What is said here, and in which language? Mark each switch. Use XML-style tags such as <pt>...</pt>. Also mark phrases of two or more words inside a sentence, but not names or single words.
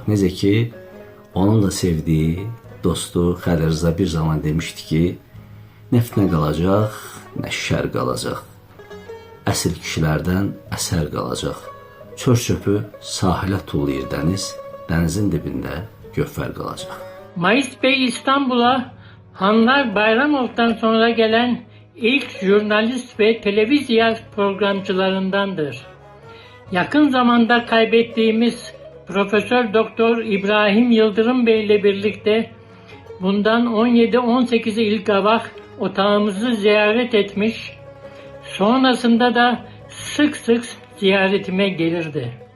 <az>Necə ki, onun da sevdiyi dostu Xəlil Rza bir zaman demişdi ki, neft nə qalacaq, nə şər qalacaq. Əsl kişilərdən əsər qalacaq. Çör-çöpü sahilə tullayır dəniz, dənizin dibində gövhər qalacaq.</az> <tr>Mais Bey İstanbul'a Hanlar Bayramov'dan sonra gelen ilk jurnalist ve televizyon programcılarındandır. Yakın zamanda kaybettiğimiz Profesör Doktor İbrahim Yıldırım Bey ile birlikte bundan 17-18 yıl evvel otağımızı ziyaret etmiş, sonrasında da sık sık ziyaretime gelirdi.</tr>